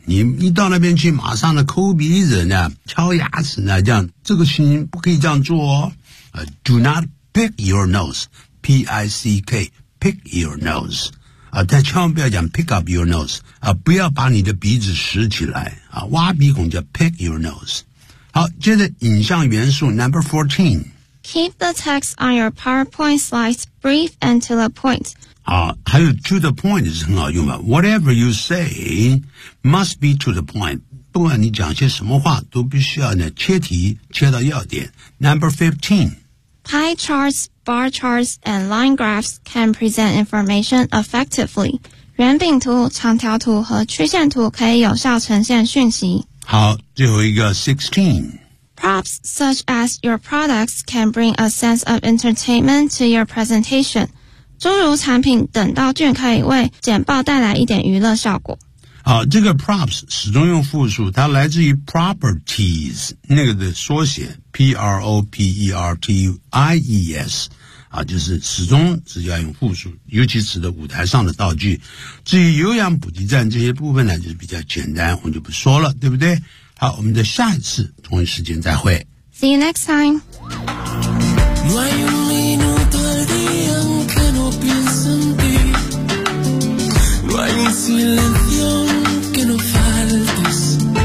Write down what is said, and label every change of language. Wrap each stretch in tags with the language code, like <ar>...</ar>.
<zh>你一到那边去，马上的抠鼻子呢，敲牙齿呢，这样这个事情不可以这样做哦。</zh> <en>Do not pick your nose, P-I-C-K, pick your nose.</en> <zh>但千万不要讲</zh> <en>pick up your nose,</en> <zh>不要把你的鼻子拾起来啊，挖鼻孔叫</zh> <en>pick your nose.</en> <zh>好，接着影像元素 number 14.</zh> <en>Keep the text on your PowerPoint slides brief and to the point.</en> <zh>好，还有 to the point 是很好用的。</zh> <en>Whatever you say must be to the point.</en> <zh>不管你讲些什么话都必须要呢切题，切到要点。</zh> <en>Number 15. Pie charts, bar charts, and line graphs can present information effectively.</en> <zh>圆饼图、长条图和曲线图可以有效呈现讯息。好，最后一个 16.</zh> <en>Props such as your products can bring a sense of entertainment to your presentation.</en> <zh>诸如产品等道具可以为简报带来一点娱乐效果。好，这个 props 始终用复数，它来自于 properties 那个的缩写 P-R-O-P-E-R-T-I-E-S 啊，就是始终是要用复数，尤其指的舞台上的道具。至于有氧补给站这些部分呢，就是比较简单，我们就不说了，对不对？好，我们的下一次同一时间再会。</zh> <en>See you next time.</en> <es>No hay un minuto al día en que no pienso en ti. No hay un silencio en que no faltes.</es>